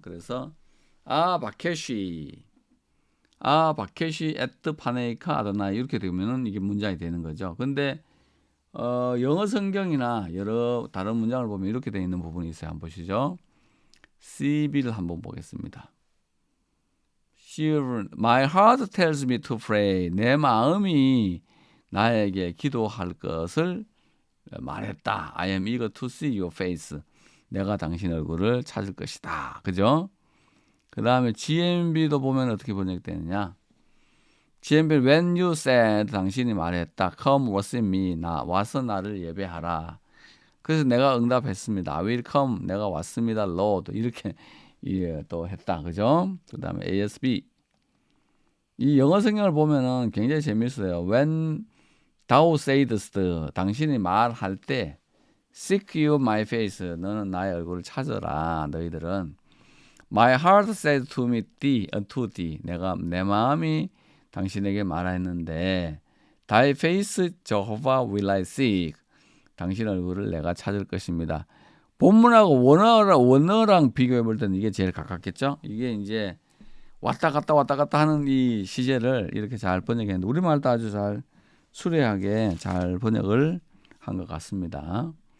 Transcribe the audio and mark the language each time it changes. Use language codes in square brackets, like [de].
[ko] 그래서 [he] 바케시 에트 파네이카 아도나이 [ko] 이렇게 되면은 이게 문장이 되는 거죠. 근데 영어 성경이나 여러 다른 문장을 보면 이렇게 되어 있는 부분이 있어요. 한번 보시죠. CB를 한번 보겠습니다. [en] My heart tells me to pray. [ko] 내 마음이 나에게 기도할 것을 말했다. [en] I am eager to see your face. [ko] 내가 당신 얼굴을 찾을 것이다. 그죠? 그 다음에 GMB도 보면 어떻게 번역되느냐. [en] GMB when you said [ko] 당신이 말했다. [en] Come worship me. [ko] 와서 나를 예배하라. 그래서 내가 응답했습니다. [en] I will come. [ko] 내가 왔습니다. Lord. 이렇게 또 했다. 그죠? 그 다음에 ASB. 이 영어 성경을 보면은 굉장히 재밌어요. [en] When thou saidst. [ko] 당신이 말할 때 [en] Seek you my face. [ko] 너는 나의 얼굴을 찾아라. 너희들은. [en] My heart said to me, to thee. [ko] 내 마음이 당신에게 말했는데 [en] Thy face, Jehovah, will I seek. [ko] 당신 얼굴을 내가 찾을 것입니다. 본문하고 원어랑 비교해 볼 때는 이게 제일 가깝겠죠? 이게 이제 왔다 갔다 하는 이 시제를 이렇게 잘 번역했는데 우리말도 아주 잘 수려하게 잘 번역을 한 것 같습니다.